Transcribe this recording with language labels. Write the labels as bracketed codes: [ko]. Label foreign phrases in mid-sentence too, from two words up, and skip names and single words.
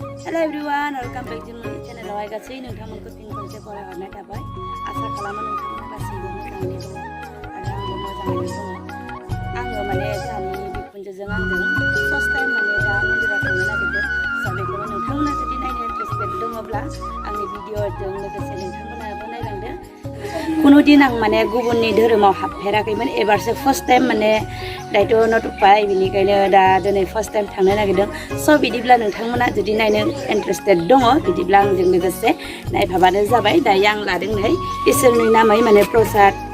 [en] Hello everyone, welcome back to my channel. I got saying [brx] नोंथांमोनखौ फिन खनसे फरायहरनाय थाबाय आसा खालामो नोंथांमोना गासैबो मोजाङैनो दङ आरो आंबो मोजाङैनो दङ आङो माने जोंहानि बिखुनजोजों आंजों [en] first time [brx] माने दा मन्दिराव थांनो नागिरदों स' बेखौनो नोंथांमोना जुदि नायनो इन्टारेस्टेड दङब्ला आंनि भिडिअजों लोगोसे नोंथांमोनाबो नायलांदो कुनु दिन आं माने गुबुननि धोरोमाव हाबफेराखैमोन एबारसो [en] first time [brx] माने दायथ' नटुबाय बिनिखायनो दा दिनै फार्स्ट टाइम थांनो नागिरदों स' बिदिब्ला नोंथांमोना जुदि नायनो इन्टारेस्टेड दङ बिदिब्ला आंजों लोगोसे नायफाबानो जाबाय दायो आं लादों नै इसोरनि नामै माने प्रसाद